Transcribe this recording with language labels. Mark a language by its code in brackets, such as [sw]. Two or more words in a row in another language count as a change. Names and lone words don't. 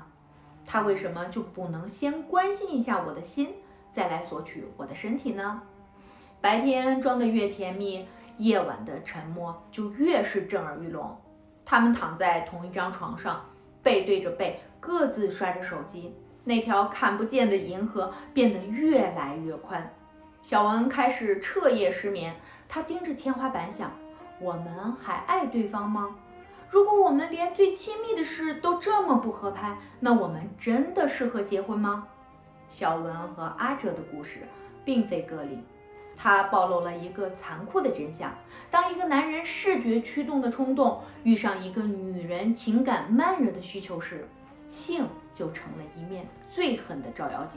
[zh] 他為什麼就不能先關心一下我的心，再來索取我的身體呢？白天裝得越甜蜜，夜晚的沉默就越是震耳欲聾。他們躺在同一張床上，背對着背，各自刷着手機，那條看不見的銀河變得越來越寬。小文開始徹夜失眠，他盯着天花板想，我們還愛對方嗎？如果我們連最親密的事都這麼不合拍，那我們真的適合結婚嗎？小文和阿哲的故事並非個例，它暴露了一個殘酷的真相：當一個男人視覺驅動的衝動遇上一個女人情感慢熱的需求時，性就成了一面最狠的照妖鏡。